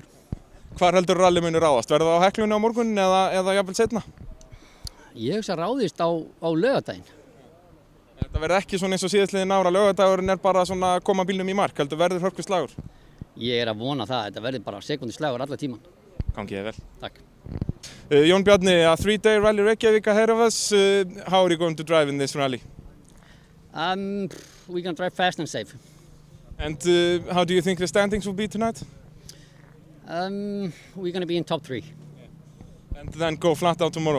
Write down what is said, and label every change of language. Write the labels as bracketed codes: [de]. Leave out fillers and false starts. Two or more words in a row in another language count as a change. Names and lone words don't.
[is] Hvar heldur rally muni ráðast? Verður það á Heklunni á morgun eða jafnvel seinna? Ég hugsa ráðist á laugardaginn. Þetta verður ekki svona eins og síðastliðin ára. Laugardagurinn er bara svona að koma bílnum í mark. Heldur verður hörkuslagur? Ég er að vona það. Þetta verður bara sekunduslagur alla tíman. Gangi þér vel. Takk. [en] Jón Bjarni, a 3-day rally Reykjavík ahead of us. How are you going to drive in this rally? We're going to drive fast and safe. And how do you think the standings will be tonight? We're going to be in top 3. And then go flat out tomorrow?